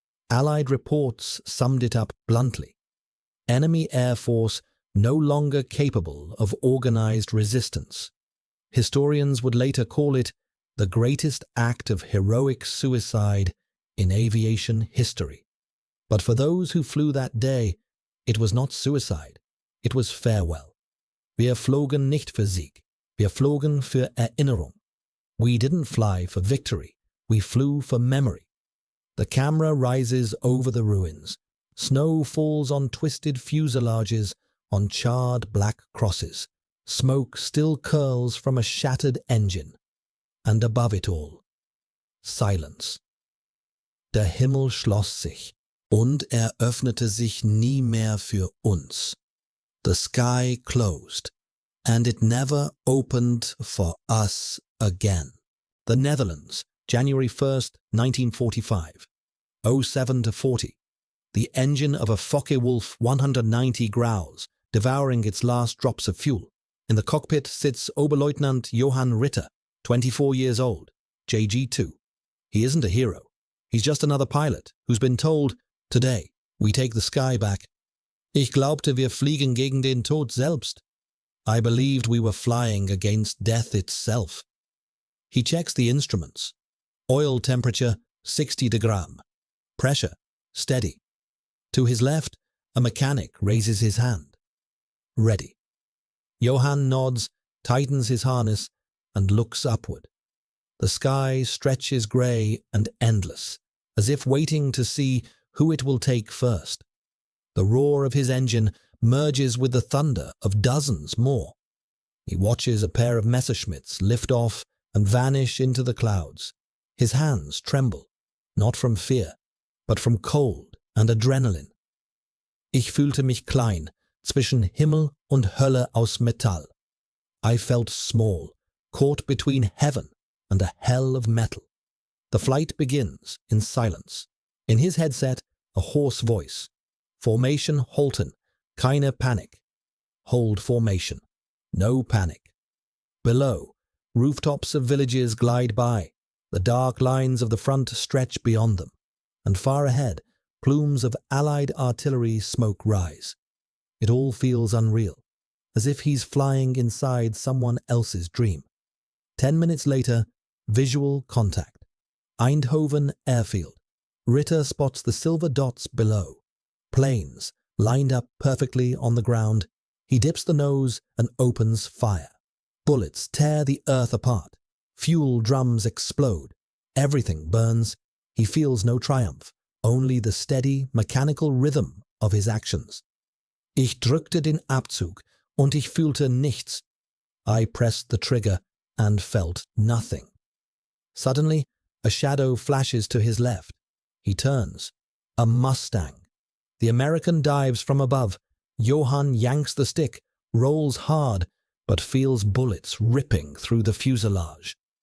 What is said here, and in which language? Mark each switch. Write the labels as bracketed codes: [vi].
[en] Allied reports summed it up bluntly. Enemy air force no longer capable of organized resistance. Historians would later call it the greatest act of heroic suicide in aviation history. But for those who flew that day, it was not suicide, it was farewell. [de] Wir flogen nicht für Sieg, wir flogen für Erinnerung. [en] We didn't fly for victory, we flew for memory. The camera rises over the ruins. Snow falls on twisted fuselages, on charred black crosses. Smoke still curls from a shattered engine. And above it all, silence. [de] Der Himmel schloss sich, und öffnete sich nie mehr für uns. [en] The sky closed, and it never opened for us again. The Netherlands, January 1st, 1945, 07:40. The engine of a Focke-Wulf 190 growls, devouring its last drops of fuel. In the cockpit sits Oberleutnant Johann Ritter, 24 years old, JG2. He isn't a hero. He's just another pilot who's been told, today, we take the sky back. [de] Ich glaubte, wir fliegen gegen den Tod selbst. [en] I believed we were flying against death itself. He checks the instruments. Oil temperature, 60 degrees. Pressure, steady. To his left, a mechanic raises his hand. Ready. Johann nods, tightens his harness, and looks upward. The sky stretches grey and endless, as if waiting to see who it will take first. The roar of his engine merges with the thunder of dozens more. He watches a pair of Messerschmitts lift off and vanish into the clouds. His hands tremble, not from fear, but from cold and adrenaline. [de] Ich fühlte mich klein, zwischen Himmel und Hölle aus Metall. [en] I felt small, caught between heaven and a hell of metal. The flight begins in silence. In his headset, a hoarse voice. [de] Formation halten, keine Panik. [en] Hold formation. No panic. Below, rooftops of villages glide by. The dark lines of the front stretch beyond them. And far ahead, plumes of Allied artillery smoke rise. It all feels unreal, as if he's flying inside someone else's dream. 10 minutes later, visual contact. Eindhoven airfield. Ritter spots the silver dots below. Planes, lined up perfectly on the ground. He dips the nose and opens fire. Bullets tear the earth apart. Fuel drums explode. Everything burns. He feels no triumph, only the steady, mechanical rhythm of his actions. [de] Ich drückte den Abzug und ich fühlte nichts. [en] I pressed the trigger and felt nothing. Suddenly, a shadow flashes to his left. He turns. A Mustang. The American dives from above. Johann yanks the stick, rolls hard, but feels bullets ripping through the fuselage.